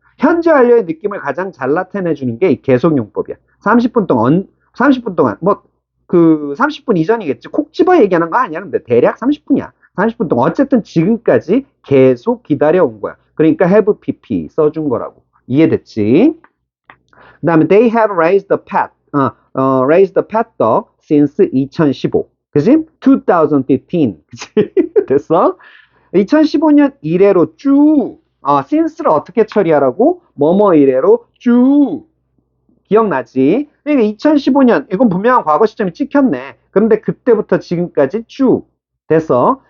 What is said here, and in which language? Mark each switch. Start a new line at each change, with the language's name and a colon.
Korean: 현재 완료의 느낌을 가장 잘 나타내주는 게 이 계속용법이야. 30분 동안, 30분 동안, 뭐, 30분 이전이겠지. 콕 집어 얘기하는 거 아니야. 근데 대략 30분이야. 30분 동안. 어쨌든 지금까지 계속 기다려온 거야. 그러니까 have pp 써준 거라고. 이해됐지? 그 다음에
English: they have raised the pet, raised the pet dog since 2015.
Korean: 그지? 2015. 그지? 됐어? 2015년 이래로 쭉, since를 어떻게 처리하라고? 뭐뭐 이래로 쭉. 기억나지? 그러니까 2015년, 이건 분명한 과거 시점이 찍혔네. 그런데 그때부터 지금까지 쭉. 됐어?